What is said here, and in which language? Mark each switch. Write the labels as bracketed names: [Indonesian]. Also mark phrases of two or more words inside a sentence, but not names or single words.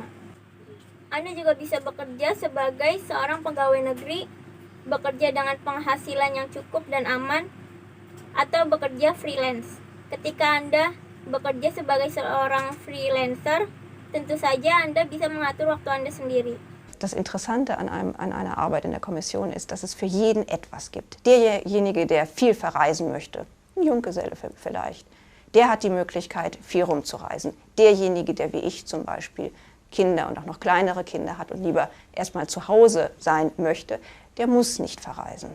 [Indonesian] Anda juga bisa bekerja sebagai seorang pegawai negeri, bekerja dengan penghasilan yang cukup dan aman, atau bekerja freelance. Ketika Anda bekerja sebagai seorang freelancer, tentu saja Anda bisa mengatur waktu Anda sendiri. [German] Das Interessante an einer Arbeit in der Kommission ist, dass es für jeden etwas gibt. Derjenige, der viel verreisen möchte, ein Junggeselle vielleicht, der hat die Möglichkeit, viel rumzureisen. Derjenige, der wie ich zum Beispiel Kinder und auch noch kleinere Kinder hat und lieber erstmal zu Hause sein möchte, der muss nicht verreisen.